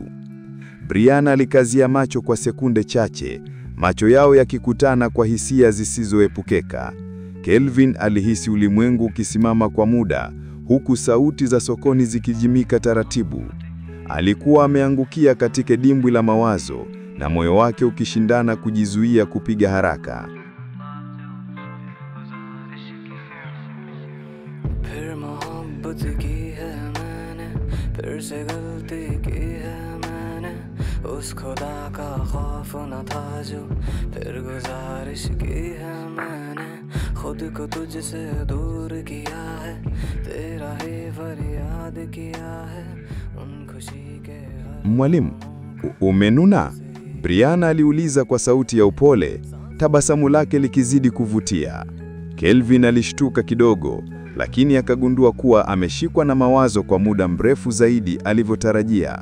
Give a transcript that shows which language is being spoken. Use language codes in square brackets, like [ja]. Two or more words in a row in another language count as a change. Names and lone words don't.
[sw] Brianna alikazia macho kwa sekunde chache, macho yao yakikutana kwa hisia zisizoepukeka. Kelvin alihisi ulimwengu ukisimama kwa muda, huku sauti za sokoni zikijimika taratibu. Alikuwa ameangukia katika dimbwi la mawazo, na moyo wake ukishindana kujizuia kupiga haraka. [hi] उस खुदा का खौफ न था जो फिर गुजारिश की है मैंने खुद को तुझसे दूर किया है तेरा ही फरियाद किया है उन खुशी के [sw] Mwalimu, umenuna? Brianna aliuliza kwa sauti ya upole, tabasamu lake likizidi kuvutia. Kelvin alishtuka kidogo, lakini akagundua kuwa ameshikwa na mawazo kwa muda mrefu zaidi alivyotarajia.